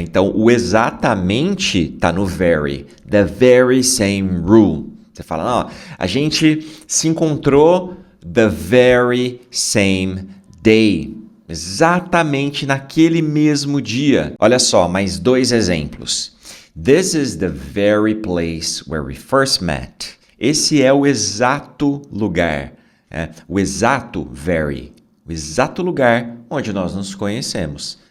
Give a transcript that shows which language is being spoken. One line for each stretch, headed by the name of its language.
Portuguese: Então, o exatamente está no very.
English: The very same rule.
Portuguese: Você fala, a gente se encontrou
English: the very same day.
Portuguese: Exatamente naquele mesmo dia. Olha só, mais 2 exemplos.
English: This is the very place where we first met.
Portuguese: Esse é o exato lugar. O exato very. O exato lugar onde nós nos conhecemos.